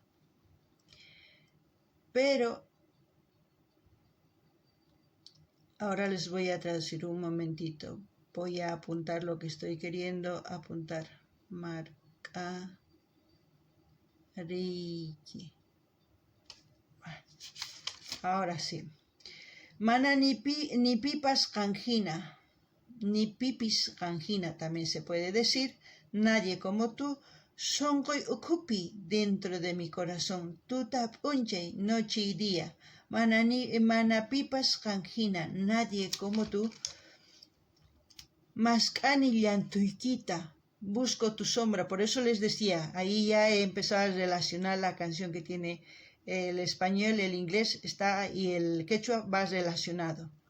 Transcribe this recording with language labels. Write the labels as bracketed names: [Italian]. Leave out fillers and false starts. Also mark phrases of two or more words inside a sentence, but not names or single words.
[Spanish] Pero ahora les voy a traducir un momentito. Voy a apuntar lo que estoy queriendo apuntar. [Quechua] Marcariki. [Spanish] Ahora sí. [Quechua] Mana ni pipas canjina. Ni pipis canjina [Spanish] también se puede decir. Nadie como tú. [Quechua] Songoy ukupi [Spanish] dentro de mi corazón. [Quechua] Tutap unche [Spanish] noche y día. [Quechua] Mana pipas canjina. [Spanish] Nadie como tú. [Quechua] Mascani llantuikita. [Spanish] Busco tu sombra. Por eso les decía, ahí ya he empezado a relacionar la canción que tiene el español, el inglés está y el quechua va relacionado.